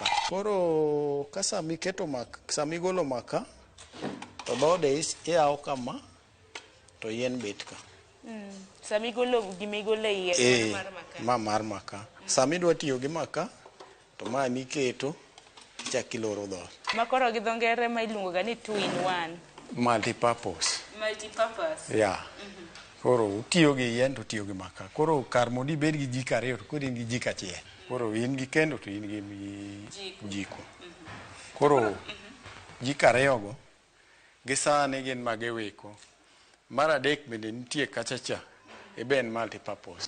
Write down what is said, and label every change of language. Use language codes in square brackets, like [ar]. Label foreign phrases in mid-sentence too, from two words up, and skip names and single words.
[luo] Koro ka sami keto maka, sami golo maka, to dhode iyawo kama, to yien bet ka. Sami golo gimigolo yien mar maka. Mar maka. Sami dwa tiyo gi maka, to ma miketo, ichak iloro dhot. Makoro gi dho ngere ma iluongo ga ni 2-in-1. [en] Multi-purpose. Multi-purpose. Yeah. [luo] Koro utiyo gi yien to utiyo gi maka. Koro kar mondo ibed gi jiko ariyo to koro in gi jiko achiel. Koro in gi kendo to in gi jiko. Koro jiko ariyo go gisane gin mageweko. Mar adek bende nitie kachacha e ben multi-purpose.